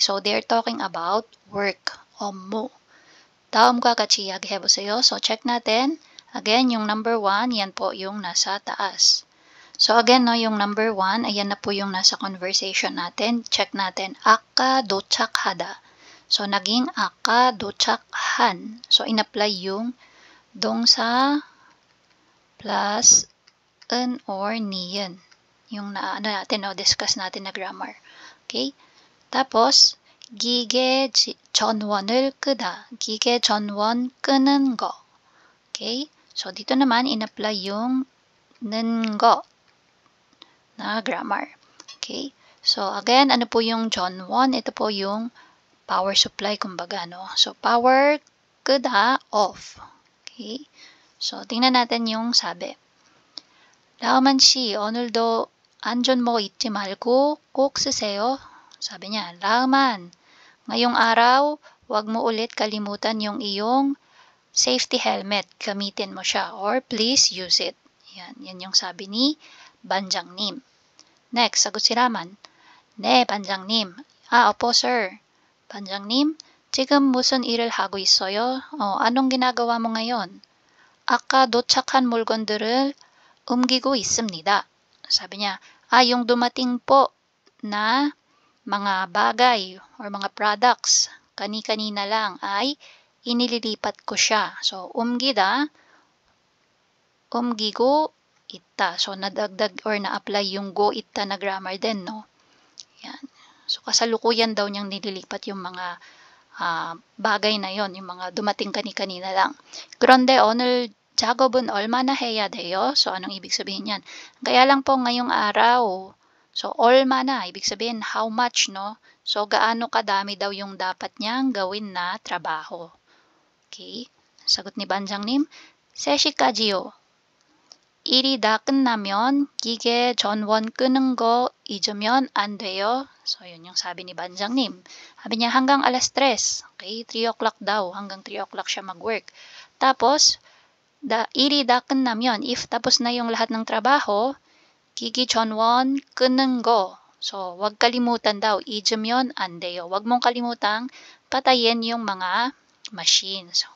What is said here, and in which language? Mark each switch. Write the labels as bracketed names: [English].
[English] So, they're talking about work. [Korean] 업무. 다음과 같이 이야기해보세요. [Filipino] So, check natin. Again, yung number 1, yan po yung nasa taas. So, again, no, yung number 1, ayan na po yung nasa conversation natin. Check natin. [Korean] 아까 도착하다. So, naging 아까 도착한. [Filipino] So, in-apply yung 동사 plus an or niyan. Yung natin, no, discuss natin na grammar. Okay? [Korean] Tapos, 기계 전원을 끄다. 기계 전원 끄는 거. Okay? [Filipino] So, dito naman, in-apply yung 는 거 na grammar. Okay? So, again, ano po yung 전원? Ito po yung power supply, kumbaga, no? [English] So, power 끄다, off. [Filipino] Okay? So, tingnan natin yung sabi. [Korean] 라우만 씨, 오늘도 안전모 잊지 말고 꼭 쓰세요. [Filipino] Sabi niya, Raman, ngayong araw, wag mo ulit kalimutan yung iyong safety helmet. Gamitin mo siya or [English] please use it. [Filipino] Yan yung sabi ni 반장님. Next, sagot si Raman. [Korean] 네, 반장님. [Filipino] Opo, sir. [Korean] 반장님, 지금 무슨 일을 하고 있어요? [Filipino] Anong ginagawa mo ngayon? [Korean] 아까 도착한 물건들을 옮기고 있습니다. [Filipino] Sabi niya, yung dumating po na mga bagay or mga products, kani-kanina lang ay inililipat ko siya. [Korean] So, 옮기다, 옮기고 있다. [Filipino] So, nadagdag or na-apply yung go 있다 na grammar din, no? Yan. So, kasalukuyan daw niyang nililipat yung mga bagay na yon, yung mga dumating kani-kanina lang. [Korean] 그런데 오늘 작업은 얼마나 해야 돼요? [Filipino] So, anong ibig sabihin yan? Kaya lang po ngayong araw. So, 얼마나, ibig sabihin [English] how much, [Filipino] no? So, gaano kadami daw yung dapat niyang gawin na trabaho. Okay? Sagot ni [Korean] 반장님, 3시까지요. 일이 다 끝나면 기계 전원 끄는 거 잊으면 안 돼요. [Filipino] So, yun yung sabi ni 반장님. Sabi niya hanggang alas 3. Okay? 3 o'clock daw. Hanggang 3 o'clock siya mag-work. Tapos, [Korean] 일이 다 끝나면, [Filipino] if tapos na yung lahat ng trabaho, [Korean] 기기 전원 끄는 거. [Filipino] So, wag kalimutan daw. [Korean] 잊으면 안 돼요. [Filipino] Wag mong kalimutang patayin yung mga machines.